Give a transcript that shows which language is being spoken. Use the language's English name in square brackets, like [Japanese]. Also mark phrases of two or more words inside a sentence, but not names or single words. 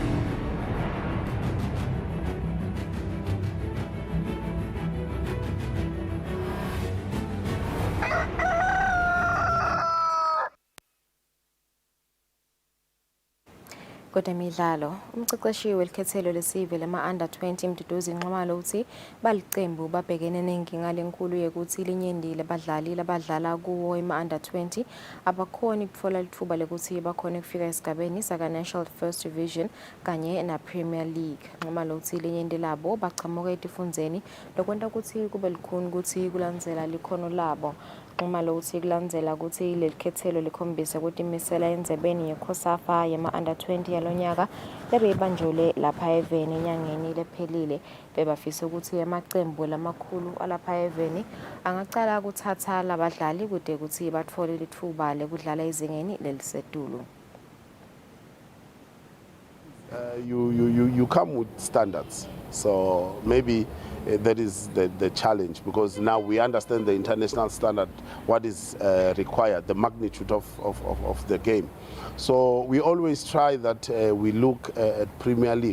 [Swati] Kodemidlalo umceceshi welikhethelo lesive lama-under 20 Mduduzi Nxumalo uthi balicembu babhekene nenkinga lenkulu yokuthi linyendile abadlali labadlala kuwo ima-under 20 abakhona ukutfola lithuba lokuthi bakhona ukufika esigabeni saka-National First Division kanye na-Premier League. Nxumalo uthi linyende labo bachamuka etifundzeni lokwenta ukuthi kube likhuni ukuthi kulandzela likhono labo. Nxumalo uthi kulandzela ukuthi lelikhethelo likhombisa ukuthi imisela endzebeni yeKhosafa yama-under 20 yalonyaka lebeyibanjule lapha eveni enyangeni lephelile bebafisa ukuthi amacembu lamakhulu alapha eveni angacala kuthatha labadlali kude ukuthi bathole lithuba lekudlala ezingeni lelisetulu. [English] You come with standards, so maybe that is the challenge, because now we understand the international standard, what is required, the magnitude of the game. So we always try that we look at Premier League.